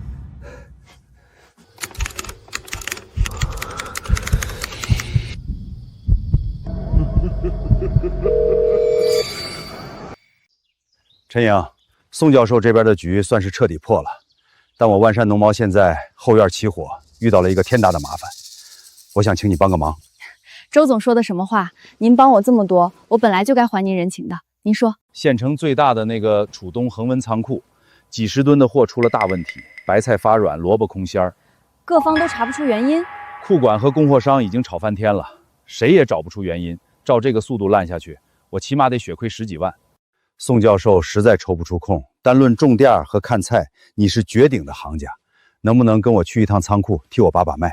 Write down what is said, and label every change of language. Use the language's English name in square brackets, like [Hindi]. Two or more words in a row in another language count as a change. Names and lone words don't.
[Chinese] 陈莹，宋教授这边的局算是彻底破了，但我万山农贸现在后院起火，遇到了一个天大的麻烦，我想请你帮个忙。周总说的什么话？您帮我这么多，我本来就该还您人情的。您说，县城最大的那个楚东恒温仓库，几十吨的貨出了大問題，白菜發軟，蘿蔔空心兒，各方都查不出原因。庫管和供貨商已經吵翻天了，誰也找不出原因。照這個速度爛下去，我起碼得血虧10幾萬。宋教授實在抽不出空，單論種店和看菜，你是絕頂的行家，能不能跟我去一趟倉庫，替我把脈？